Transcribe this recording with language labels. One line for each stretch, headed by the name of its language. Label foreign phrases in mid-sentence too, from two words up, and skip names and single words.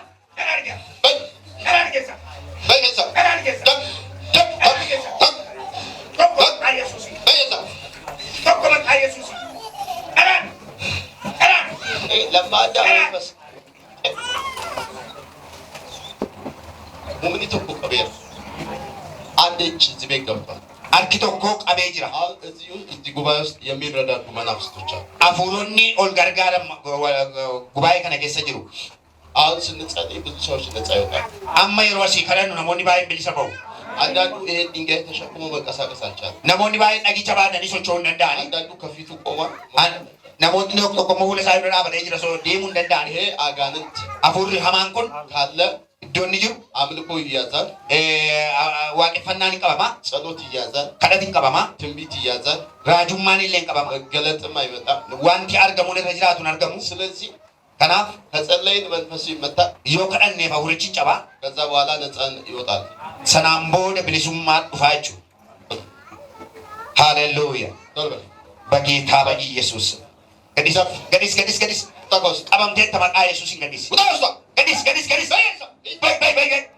Amharic: ለማዳ መንፈስ
Oromo: humni tokko qabeera
Amharic: አንድ እጅ እዚህ ቤት ገብቷል
Oromo: harki tokko qabee jira
Amharic: አሁን እዚህ ጉባኤ ውስጥ የሚረዳዱ መናፍስቶች አሉ
Oromo: afuuronni ol gargaaran gubaa'ee kana keessa jiru
Amharic: አሁን ስንጸልይ ብዙ ሰዎች ነፃ ይወጣሉ
Oromo: amma yeroo asii kadhannu namoonni baay'een bilisa ba'u
Amharic: አንዳንዱ ይሄን ድንጋይ ተሸክሞ መንቀሳቀስ አልቻለም
Oromo: namoonni baay'een dhagicha baatanii socho'uu hin danda'ani
Amharic: አንዳንዱ ከፊቱ ቆሟል
Oromo: namoonni tokko fuula isaa dura dhaabatee jira so deemuu hin danda'ani
Amharic: ይሄ አጋንንት
Oromo: afuurri hamaan kun
Amharic: ካለ
Oromo: iddoonni jiru
Amharic: አምልኮ ይያዛል
Oromo: waaqeffannaan hin qabama
Amharic: ጸሎት ይያዛል
Oromo: kadhati hin qabama
Amharic: ትንቢት ይያዛል
Oromo: raajummaan illee hin qabama
Amharic: መገለጥም አይመጣም
Oromo: wanti argamuun irra jiraatu hin argamu
Amharic: ስለዚህ
Oromo: kanaaf
Amharic: ከጸለይን መንፈሱ ይመታል
Oromo: yoo kadhanneef afuurichi hin cabaa
Amharic: ከዛ በኋላ ነፃ ይወጣል
Oromo: sanaan booda bilisummaan dhufaa jechuudha
Amharic: ሃሌሉያ በጌታ በኢየሱስ
Oromo: gadis ተቆስ qabamteetta maqaa yesuusin gadis ውጣውስታ gadis በይ